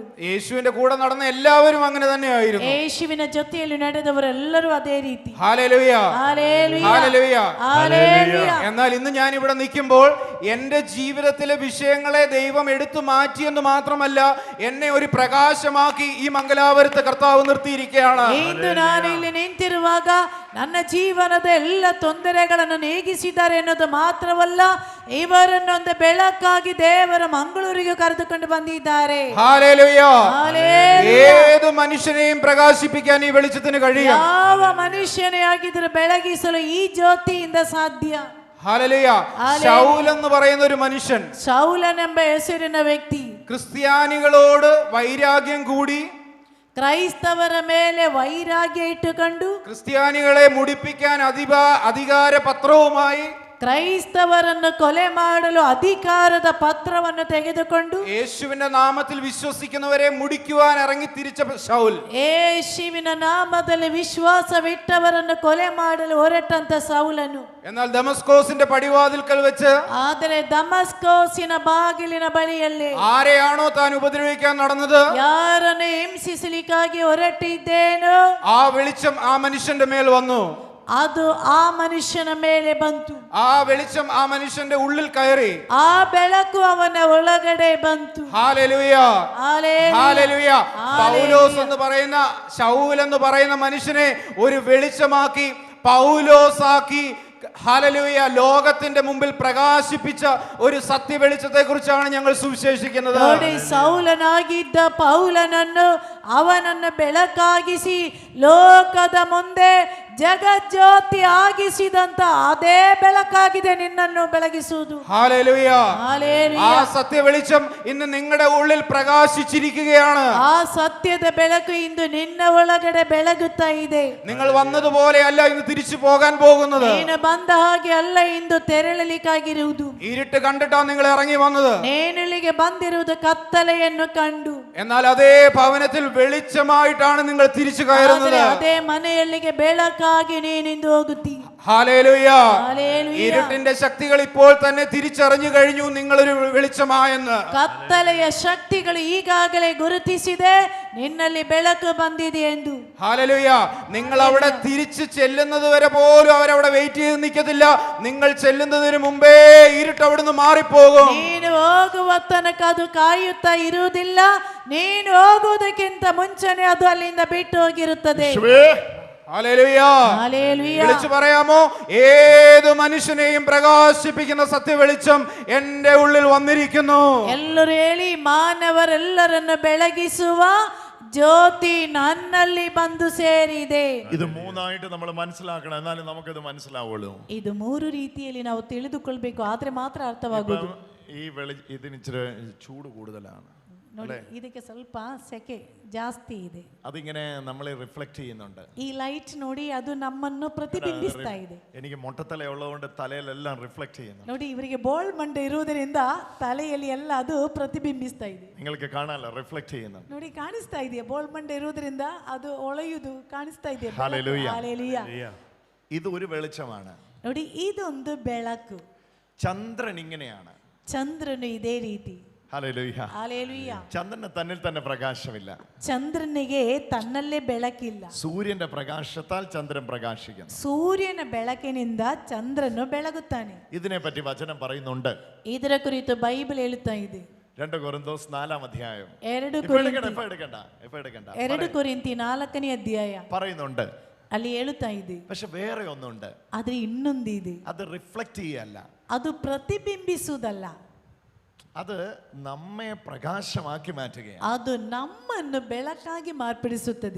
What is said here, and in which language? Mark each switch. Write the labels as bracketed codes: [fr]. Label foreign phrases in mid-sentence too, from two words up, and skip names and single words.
[ml] യേശുവിന്റെ കൂടെ നടന്ന എല്ലാവരും അങ്ങനെ തന്നെയായിരുന്നു. [kn] ಯೇಸುವಿನ ಜೊತೆಯಲ್ಲಿ ನಡೆದವರೆಲ್ಲರೂ ಅದೇ ರೀತಿ. [ml] ഹല്ലേലൂയ, ഹല്ലേലൂയ, ഹല്ലേലൂയ, ഹല്ലേലൂയ. എന്നാൽ ഇന്ന് ഞാൻ ഇവിടെ നിൽക്കുമ്പോൾ എന്റെ ജീവിതത്തിലെ വിഷയങ്ങളെ ദൈവം എടുത്തു മാറ്റിയെന്ന് മാത്രമല്ല എന്നെ ഒരു പ്രകാശമാക്കി ഈ മംഗലാപുരത്ത് കർത്താവ് നിർത്തിയിരിക്കുകയാണ്. [kn] ಇಂದು ನಾನು ಇಲ್ಲಿ ನಿಂತಿರುವಾಗ ನನ್ನ ಜೀವನದ ಎಲ್ಲ ತೊಂದರೆಗಳನ್ನು ನೀಗಿಸಿದ್ದಾರೆ ಎನ್ನುವುದು ಮಾತ್ರವಲ್ಲ, ಇವರನ್ನು ಒಂದು ಬೆಳಕಾಗಿ ದೇವರ ಮಂಗಳೂರಿಗೆ ಕರೆದುಕೊಂಡು ಬಂದಿದ್ದಾರೆ. [ml] ഹല്ലേലൂയ. ഹല്ലേലൂയ. ഏത് മനുഷ്യനെയും പ്രകാശിപ്പിക്കാൻ ഈ വെളിച്ചത്തിന് കഴിയും. [kn] ಯಾವ ಮನುಷ್ಯನೇ ಆಗಿದ್ರೂ ಬೆಳಗಿಸಲು ಈ ಜ್ಯೋತಿಯಿಂದ ಸಾಧ್ಯ. [ml] ഹല്ലേലൂയ. ശൗൽ എന്ന് പറയുന്ന ഒരു മനുഷ്യൻ, [kn] ಶೌಲನೆಂಬ ಹೆಸರಿನ ವ್ಯಕ್ತಿ [ml] ക്രിസ്ത്യാനികളോട് വൈരാഗ്യം കൂടി [kn] ಕ್ರೈಸ್ತವರ ಮೇಲೆ ವೈರಾಗ್ಯ ಇಟ್ಟುಕೊಂಡು [ml] ക്രിസ്ത്യാനികളെ മുടിപ്പിക്കാൻ അധികാര പത്രവുമായി [kn] ಕ್ರೈಸ್ತವರನ್ನು ಕೊಲೆ ಮಾಡಲು ಅಧಿಕಾರದ ಪತ್ರವನ್ನು ತೆಗೆದುಕೊಂಡು [ml] യേശുവിന്റെ നാമത്തിൽ വിശ്വസിക്കുന്നവരെ മുടിക്കുവാൻ ഇറങ്ങി തിരിച്ച ശൗൽ, [kn] ಯೇಸುವಿನ ನಾಮದಲ್ಲಿ ವಿಶ್ವಾಸವಿಟ್ಟವರನ್ನು ಕೊಲೆ ಮಾಡಲು ಹೊರಟಂತ ಸೌಲನು, [ml] എന്നാൽ ദമസ്കോസിന്റെ പടിവാതിൽക്കൽ വെച്ച് [kn] ಆದರೆ ದಮಸ್ಕೋಸಿನ ಬಾಗಿಲಿನ ಬಳಿಯಲ್ಲಿ [ml] ആരെയാണോ താൻ ഉപദ്രവിക്കാൻ നടന്നത് [kn] ಯಾರನ್ನು ಹಿಂಸಿಸಲಿಕ್ಕಾಗಿ ಹೊರಟಿದ್ದೇನೋ [ml] ആ വെളിച്ചം ആ മനുഷ്യന്റെ മേൽ വന്നു. [kn] ಅದು ಆ ಮನುಷ್ಯನ ಮೇಲೆ ಬಂತು. [ml] ആ വെളിച്ചം ആ മനുഷ്യന്റെ ഉള്ളിൽ കയറി. [kn] ಆ ಬೆಳಕು ಅವನ ಒಳಗಡೆ ಬಂತು. [ml] ഹല്ലേലൂയ, ഹല്ലേലൂയ. പൗലോസ് എന്ന് പറയുന്ന ശൗൽ എന്ന് പറയുന്ന മനുഷ്യനെ ഒരു വെളിച്ചമാക്കി പൗലോസാക്കി ഹല്ലേലൂയ ലോകത്തിന്റെ മുമ്പിൽ പ്രകാശിപ്പിച്ച ഒരു സത്യ വെളിച്ചത്തെ കുറിച്ചാണ് ഞങ്ങൾ സുവിശേഷിക്കുന്നത്. [kn] ನೋಡಿ, ಸೌಲನಾಗಿದ್ದ ಪೌಲನನ್ನು ಅವನನ್ನು ಬೆಳಕಾಗಿಸಿ ಲೋಕದ ಮುಂದೆ ಜಗಜ್ಯೋತಿ ಆಗಿಸಿದಂತ ಅದೇ ಬೆಳಕಾಗಿದೆ ನಿನ್ನನ್ನು ಬೆಳಗಿಸುವುದು. [ml] ഹല്ലേലൂയ. ഹല്ലേലൂയ. ആ സത്യ വെളിച്ചം ഇന്ന് നിങ്ങളുടെ ഉള്ളിൽ പ്രകാശിച്ചിരിക്കുകയാണ്. [kn] ಆ ಸತ್ಯದ ಬೆಳಕು ಇಂದು ನಿನ್ನ ಒಳಗಡೆ ಬೆಳಗುತ್ತಾ ಇದೆ. [ml] നിങ്ങൾ വന്നതുപോലെയല്ല ഇന്ന് തിരിച്ചു പോകാൻ പോകുന്നത്. [kn] ನೀನು ಬಂದ ಹಾಗೆ ಅಲ್ಲ ಇಂದು ತೆರಳಲಿಕ್ಕಾಗಿರುವುದು. [ml] ഇരുട്ട് കണ്ടിട്ടാ നിങ്ങൾ ഇറങ്ങി വന്നത്. [kn] ನೇನಿಲ್ಲಿಗೆ ಬಂದಿರುವುದು ಕತ್ತಲೆಯನ್ನು ಕಂಡು, [ml] എന്നാൽ അതേ ഭവനത്തിൽ വെളിച്ചമായിട്ടാണ് നിങ്ങൾ തിരിച്ചു കയറുന്നത്. [kn] ಅದೇ ಮನೆಯಲ್ಲಿಗೆ ಬೆಳಕಾಗಿ ನೀನಿಂದು ಹೋಗುತ್ತಿ. [ml] ഹല്ലേലൂയ. ഹല്ലേലൂയ. ഇരുട്ടിന്റെ ശക്തികൾ ഇപ്പോൾ തന്നെ തിരിച്ചറിഞ്ഞു കഴിഞ്ഞു നിങ്ങളൊരു വെളിച്ചമായെന്ന്. [kn] ಕತ್ತಲೆಯ ಶಕ್ತಿಗಳು ಈಗಾಗಲೇ ಗುರುತಿಸಿದೆ ನಿನ್ನಲ್ಲಿ ಬೆಳಕು ಬಂದಿದೆ ಎಂದು. [ml] ഹല്ലേലൂയ. നിങ്ങൾ അവിടെ തിരിച്ചു ചെല്ലുന്നത് വരെ പോലും അവരവിടെ വെയിറ്റ് ചെയ്ത് നിൽക്കത്തില്ല. നിങ്ങൾ ചെല്ലുന്നതിന് മുമ്പേ ഇരുട്ട് അവിടുന്ന് മാറിപ്പോകും. [kn] ನೀನು ಹೋಗುವ ತನಕ ಅದು ಕಾಯುತ್ತಾ ಇರುವುದಿಲ್ಲ. ನೀನು ಹೋಗುವುದಕ್ಕಿಂತ ಮುಂಚೆನೆ ಅದು ಅಲ್ಲಿಂದ ಬಿಟ್ಟು ಹೋಗಿರುತ್ತದೆ. [ml] ഹല്ലേലൂയ. ഹല്ലേലൂയ. വിളിച്ചു പറയാമോ, ഏത് മനുഷ്യനെയും പ്രകാശിപ്പിക്കുന്ന സത്യ വെളിച്ചം എന്റെ ഉള്ളിൽ വന്നിരിക്കുന്നു. [kn] ಎಲ್ಲರೂ ಹೇಳಿ, ಮಾನವರೆಲ್ಲರನ್ನು ಬೆಳಗಿಸುವ ಜ್ಯೋತಿ ನನ್ನಲ್ಲಿ ಬಂದು ಸೇರಿದೆ. [ml] ഇത് മൂന്നായിട്ട് നമ്മൾ മനസ്സിലാക്കണം, എന്നാലും നമുക്കത് മനസ്സിലാവുള്ളൂ. [kn] ಇದು ಮೂರು ರೀತಿಯಲ್ಲಿ ನಾವು ತಿಳಿದುಕೊಳ್ಬೇಕು, ಆದ್ರೆ ಮಾತ್ರ ಅರ್ಥವಾಗುವುದು. [ml] ഈ ഇതിന് ഇച്ചിരി ചൂട് കൂടുതലാണ്. [kn] ನೋಡಿ, ಇದಕ್ಕೆ ಸ್ವಲ್ಪ ಸೆಕೆ ಜಾಸ್ತಿ ಇದೆ. [ml] അതിങ്ങനെ നമ്മളെ റിഫ്ലക്ട് ചെയ്യുന്നുണ്ട്. [kn] ಈ ಲೈಟ್ ನೋಡಿ, ಅದು ನಮ್ಮನ್ನು ಪ್ರತಿಬಿಂಬಿಸ್ತಾ ಇದೆ. [ml] എനിക്ക് മൊട്ടത്തല ഉള്ളതുകൊണ്ട് തലയിലെല്ലാം റിഫ്ലക്ട് ചെയ്യുന്നു. [kn] ನೋಡಿ, ಇವರಿಗೆ ಬೋಳ್ ಮಂಡೆ ಇರುವುದರಿಂದ ತಲೆಯಲ್ಲಿ ಎಲ್ಲ ಅದು ಪ್ರತಿಬಿಂಬಿಸ್ತಾ ಇದೆ. [ml] നിങ്ങൾക്ക് കാണാനല്ല, റിഫ്ലക്ട് ചെയ്യുന്നുണ്ട്. [kn] ನೋಡಿ, ಕಾಣಿಸ್ತಾ ಇದೆಯಾ? ಬೋಳ್ ಮಂಡೆ ಇರುವುದರಿಂದ ಅದು ಒಳೆಯುವುದು ಕಾಣಿಸ್ತಾ ಇದೆ. [ml] ഹല്ലേലൂയ. ഹല്ലേലൂയ. ഇത് ഒരു വെളിച്ചമാണ്. [kn] ನೋಡಿ, ಇದೊಂದು ಬೆಳಕು. [ml] ചന്ദ്രൻ ഇങ്ങനെയാണ്. [kn] ಚಂದ್ರನು ಇದೇ ರೀತಿ. [ml] ഹല്ലേലൂയ. ഹല്ലേലൂയ. ചന്ദ്രന് തന്നിൽ തന്നെ പ്രകാശമില്ല. [kn] ಚಂದ್ರನಿಗೆ ತನ್ನಲ್ಲೇ ಬೆಳಕಿಲ್ಲ. [ml] സൂര്യന്റെ പ്രകാശത്താൽ ചന്ദ്രൻ പ്രകാശിക്കുന്നു. [kn] ಸೂರ್ಯನ ಬೆಳಕಿನಿಂದ ಚಂದ್ರನು ಬೆಳಗುತ್ತಾನೆ. [ml] ഇതിനെ പറ്റി വചനം പറയുന്നുണ്ട്. [kn] ಇದರ ಕುರಿತು ಬೈಬಲ್ ಹೇಳುತ್ತಾ ಇದೆ. [ml] 2 കൊരിന്തോസ് 4-ാം അധ്യായം. [kn] 2 ಕೊರಿಂಥಿ 4ನೇ ಅಧ್ಯಾಯ [ml] പറയുന്നുണ്ട്. [kn] ಅಲ್ಲಿ ಹೇಳುತ್ತಾ ಇದೆ. [ml] പക്ഷെ വേറെ ഒന്നുണ്ട്. [kn] ಆದ್ರೆ ಇನ್ನೊಂದಿದೆ. [ml] അത് റിഫ്ലക്ട് ചെയ്യല്ല, [kn] ಅದು ಪ್ರತಿಬಿಂಬಿಸುವುದಲ್ಲ, [ml] അത് നമ്മെ പ്രകാശമാക്കി മാറ്റുകയാണ്. [kn] ಅದು ನಮ್ಮನ್ನು ಬೆಳಕಾಗಿ ಮಾರ್ಪಡಿಸುತ್ತದೆ.